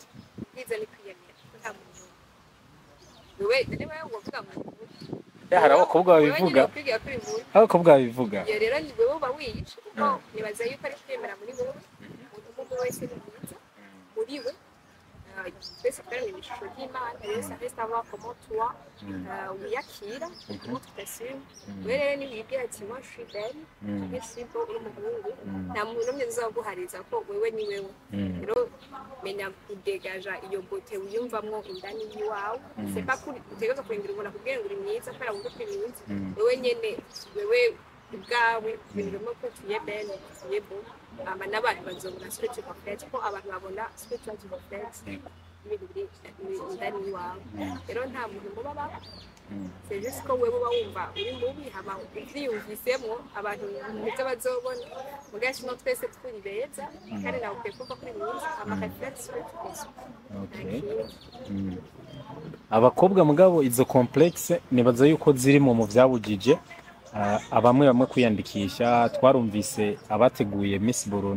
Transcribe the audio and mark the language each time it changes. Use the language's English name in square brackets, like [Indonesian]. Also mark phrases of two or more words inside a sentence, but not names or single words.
[Rundi] Ubwiza ni kwiyemera nta muntu wewe niba uvuga mu hari abakobwa babivuga abakobwa babivuga iyo rero ni wewe uba wiyica kuko nibaza yuko ari kwemera muri wowe umuntu wese ni mwiza muri we twese twari mu ishusho ry'Imana rero [French] ça reste à voir comment toi [Rundi] wiyakira comment [French] tu t'assumes [Rundi] wewe rero nibwira ati [French] moi je suis belle je suis beau [Rundi] uri umuhungu nta muntu n'umwe uzaguhariza ko wewe ni wewe rero menya kudegaja iyo bote wiyumvamwo indani yiwawe [French] c'est pas [Rundi] kuri utegereza kurindira umuntu akubwira ngo uri mwiza kubera ngo uri mwiza wewe nyene wewe ubwawe birimo ko [French] tuye belle tuye beau [Rundi] n'abantu bazobona [French] ce que tu reflètes [Rundi] ko abantu babona [French] ce que tu reflètes [Rundi] indani yiwawe rero nta muntu muba baba [French] c'est juste [Rundi] ko wewe uba wumva uri mubi hama uvyiyumvisemwo abantu nibyo bazobona mugashi no twese turi beza kandi nawe ukwiye kuva kuri mwiza hama reflex abakobwa mugabo izo complexe nibaza yuko zirimo mu vyabujije bamwe kwiyandikisha twarumvise abateguye Miss Burundi